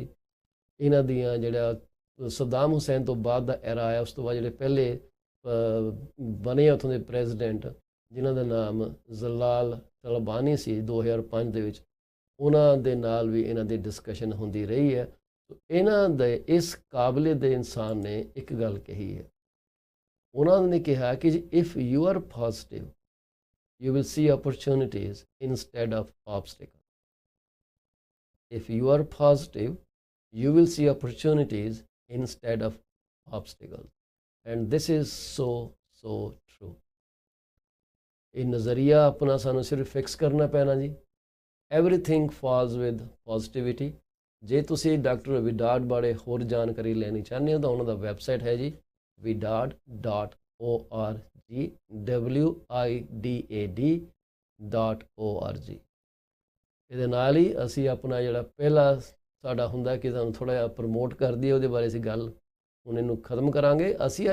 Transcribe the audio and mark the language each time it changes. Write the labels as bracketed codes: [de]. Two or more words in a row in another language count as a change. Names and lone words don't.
[pa] ਇਹਨਾਂ ਦੀਆਂ ਜਿਹੜਾ ਸਦਾਮ ਹੁਸੈਨ ਤੋਂ ਬਾਅਦ ਦਾ ਐਰਾ ਆਇਆ, ਉਸ ਤੋਂ ਬਾਅਦ ਜਿਹੜੇ ਪਹਿਲੇ ਬਣੇ ਉੱਥੋਂ ਦੇ ਪ੍ਰੈਜ਼ੀਡੈਂਟ, ਜਿਨ੍ਹਾਂ ਦਾ ਨਾਮ ਜ਼ਲਾਲ ਤਲਬਾਨੀ ਸੀ 2005 ਦੇ ਵਿੱਚ, ਉਹਨਾਂ ਦੇ ਨਾਲ ਵੀ ਇਹਨਾਂ ਦੀ ਡਿਸਕਸ਼ਨ ਹੁੰਦੀ ਰਹੀ ਹੈ। ਇਹਨਾਂ ਦੇ ਇਸ ਕਾਬਲੇ ਦੇ ਇਨਸਾਨ ਨੇ ਇੱਕ ਗੱਲ ਕਹੀ ਹੈ, ਉਹਨਾਂ ਨੇ ਕਿਹਾ ਕਿ [en] if you are positive you will see opportunities instead of obstacles. If you are positive, you will see opportunities instead of obstacles. And this is so true. [pa] ਇਹ ਨਜ਼ਰੀਆ ਆਪਣਾ ਸਾਨੂੰ ਸਿਰਫ ਫਿਕਸ ਕਰਨਾ ਪੈਣਾ ਜੀ। [en] Everything falls with positivity. [pa] ਜੇ ਤੁਸੀਂ ਡਾਕਟਰ ਵਿਡਾਡ ਬਾਰੇ ਹੋਰ ਜਾਣਕਾਰੀ ਲੈਣੀ ਚਾਹੁੰਦੇ ਹੋ ਤਾਂ ਉਹਨਾਂ ਦਾ ਵੈਬਸਾਈਟ ਹੈ ਜੀ vidad.org, widad.org। ਇਹਦੇ ਨਾਲ ਹੀ ਅਸੀਂ ਆਪਣਾ ਜਿਹੜਾ ਪਹਿਲਾ ਸਾਡਾ ਹੁੰਦਾ ਕਿ ਤੁਹਾਨੂੰ ਥੋੜ੍ਹਾ ਜਿਹਾ ਪ੍ਰਮੋਟ ਕਰ ਦਈਏ, ਉਹਦੇ ਬਾਰੇ ਅਸੀਂ ਗੱਲ ਹੁਣ ਇਹਨੂੰ ਖਤਮ ਕਰਾਂਗੇ।